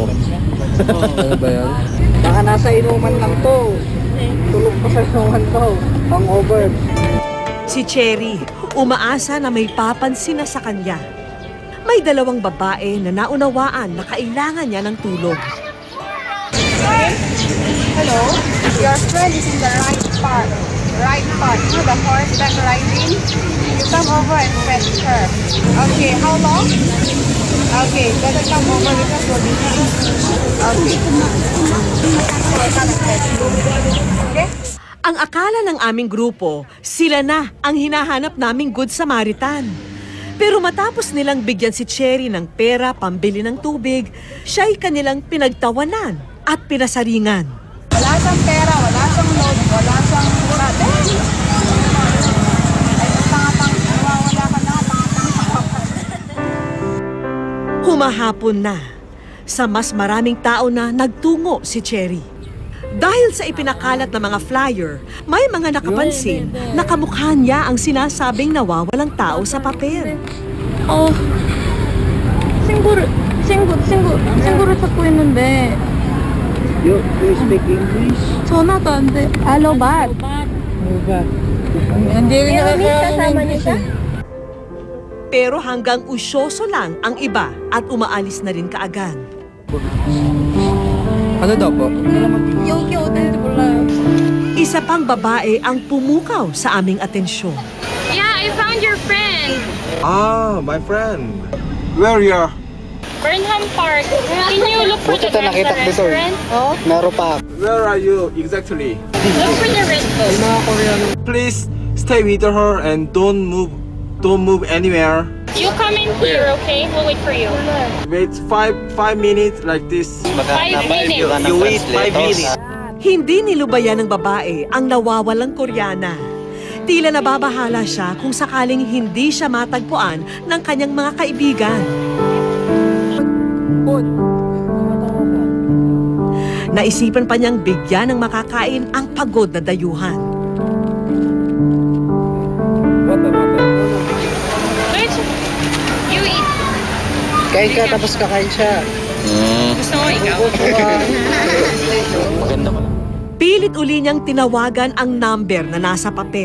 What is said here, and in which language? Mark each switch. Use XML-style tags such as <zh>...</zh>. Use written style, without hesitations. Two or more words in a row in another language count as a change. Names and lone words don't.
<tl>Ano ba yan? Baka nasa inuman lang to. Tulog pa sa inuman to. Hangover. Si Cherry, umaasa na may papansin na sa kanya. May 2 babae na naunawaan na kailangan niya ng tulog.</tl> <en>Hello, your friend is in the right part. Right part. You know the horseback riding? You come over and fetch her. Okay, how long? Okay, better come over because we'll be late. Okay. I'll come and fetch you. Okay?</en> <tl>Ang akala ng aming grupo, sila na ang hinahanap naming</tl> <en>Good Samaritan.</en> <tl>Pero matapos nilang bigyan si Cherry ng pera pambili ng tubig, siya'y kanilang pinagtawanan at pinasaringan. Wala siyang pera, wala siyang load, wala siyang brother. Ay, tanga-tang, nawawala ka na, tanga-tang. Humahapon na. Sa mas maraming tao na nagtungo si Cherry. Dahil sa ipinakalat na mga flyer, may mga nakapansin na kamukha niya ang sinasabing nawawalang tao sa papel.</tl> <ko>친구를 찾고 있는데</ko> <en>You speak English?</en> <ko>전화도 안 돼. 알로ባት.</ko> <tl>Hindi kasama niya siya. Pero hanggang usyoso lang ang iba at umaalis na rin kaagad. Ano daw po?</tl> <ko>여기 어딘지 몰라요.</ko> <tl>Isa pang babae ang pumukaw sa aming atensyon.</tl> <en>Yeah, I found your friend. Ah, my friend. Where you are? Burnham Park. Can you look for the restaurant? Where are you exactly? Look for the red book. Please stay with her and don't move anywhere. You come in here, okay? We'll wait for you. Wait 5 minutes like this. 5 minutes. You wait 5 minutes.</en> <tl>Hindi nilubayan ng babae ang nawawalang Koreana. Tila nababahala siya kung sakaling hindi siya matagpuan ng kanyang mga kaibigan. Naisipan pa niyang bigyan ng makakain ang pagod na dayuhan.</tl> <en>Wait, you eat.</en> <tl>Kain ka tapos kakain siya. Gusto mo ikaw? Pilit uli niyang tinawagan ang number na nasa papel.</tl>